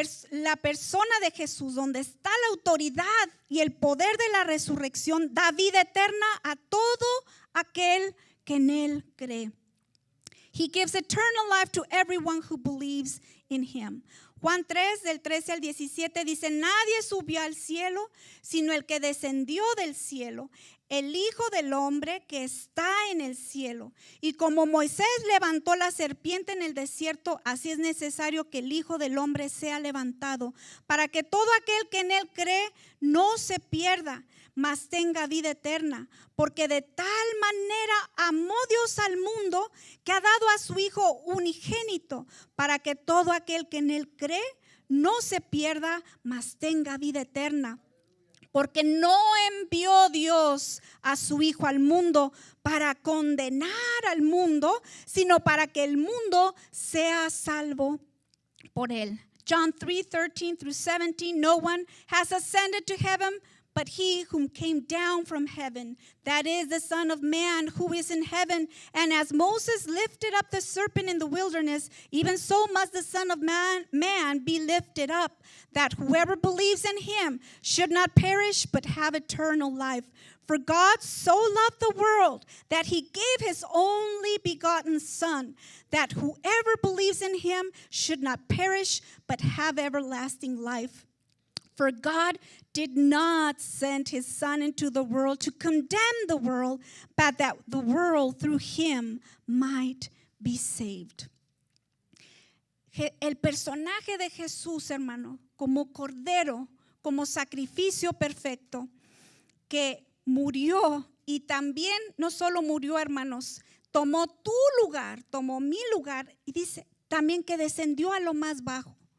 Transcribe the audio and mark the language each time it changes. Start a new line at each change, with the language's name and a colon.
Spanish: La persona de Jesús, donde está la autoridad y el poder de la resurrección, da vida eterna a todo aquel que en él cree.
English: He gives eternal life to everyone who believes in him.
Spanish: Juan 3, del 13 al 17 dice, nadie subió al cielo, sino el que descendió del cielo, el Hijo del Hombre que está en el cielo. Y como Moisés levantó la serpiente en el desierto, así es necesario que el Hijo del Hombre sea levantado, para que todo aquel que en él cree no se pierda, mas tenga vida eterna. Porque de tal manera amó Dios al mundo que ha dado a su Hijo unigénito, para que todo aquel que en él cree no se pierda, mas tenga vida eterna. Porque no envió Dios a su Hijo al mundo para condenar al mundo, sino para que el mundo sea salvo por él.
English: John 3:13-17, no one has ascended to heaven but he whom came down from heaven, that is the Son of Man who is in heaven. And as Moses lifted up the serpent in the wilderness, even so must the Son of Man be lifted up, that whoever believes in him should not perish but have eternal life. For God so loved the world that he gave his only begotten Son, that whoever believes in him should not perish but have everlasting life. For God did not send his Son into the world to condemn the world, but that the world through him might be saved.
Spanish: El personaje de Jesús, hermano, como cordero, como sacrificio perfecto, que murió y también no solo murió, hermanos, tomó tu lugar, tomó mi lugar y dice también que descendió a lo más bajo.